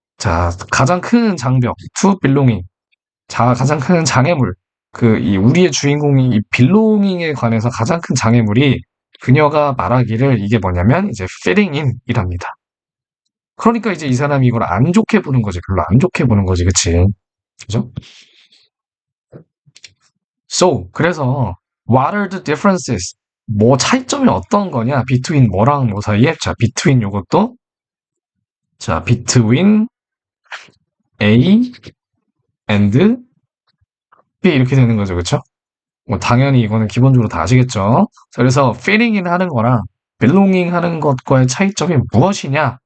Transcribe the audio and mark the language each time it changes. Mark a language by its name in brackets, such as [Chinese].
[Korean] 자, 가장 큰 장벽, [English] to belonging. [Korean] 자, 가장 큰 장애물. 이 우리의 주인공이 이 belonging에 관해서 가장 큰 장애물이 그녀가 말하기를 이게 뭐냐면 이제 fitting in 이랍니다. 그러니까 이제 이 사람이 이걸 안 좋게 보는 거지. 별로 안 좋게 보는 거지. 그치? 그죠? [English] So, [Korean] 그래서 [English] what are the differences? [Korean] 뭐 차이점이 어떤 거냐? between 뭐랑 뭐 사이에? 자, between 요것도 자, [English] between A and B [Korean] 이렇게 되는 거죠. 그쵸? 뭐 당연히 이거는 기본적으로 다 아시겠죠? 자, 그래서 fitting in 하는 거랑 belonging 하는 것과의 차이점이 무엇이냐?